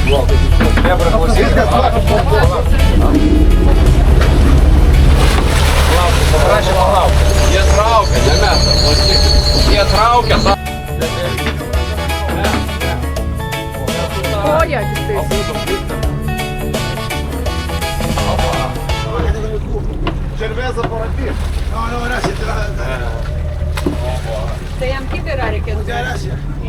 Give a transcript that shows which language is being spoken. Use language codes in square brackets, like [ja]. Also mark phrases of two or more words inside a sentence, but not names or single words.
[lt] Prašė palaukti. Jie traukia, ne mes. Jie traukia. Koja tik tai. [es] Cerveza por aquí. No, gracias. [lt] Tai jam kibirą reikėtų. [es] Gracias.